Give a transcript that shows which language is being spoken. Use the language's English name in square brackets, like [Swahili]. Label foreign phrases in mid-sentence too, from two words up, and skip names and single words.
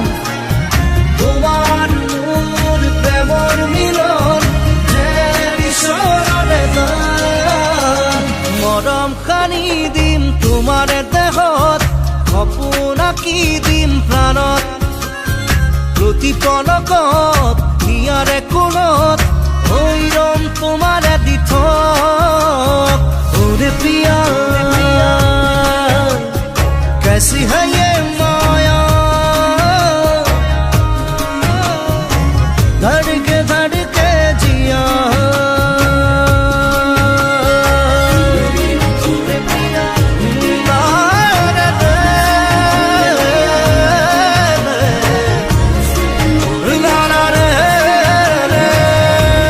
[Assamese] তোমাৰ মোৰ প্ৰেমৰ মিলন যেন ঈশ্বৰৰে দান মৰম সানি দিম তোমাৰে দেহত সপোন আঁকি দিম প্ৰাণত প্ৰতি পলকত হিয়াৰে কোণত হৈ ৰম তোমাৰে দি থক [Hindi] ओरे पिया कैसी है ये माया धड़के धड़के जिया ओरे पिया ला ला रे रे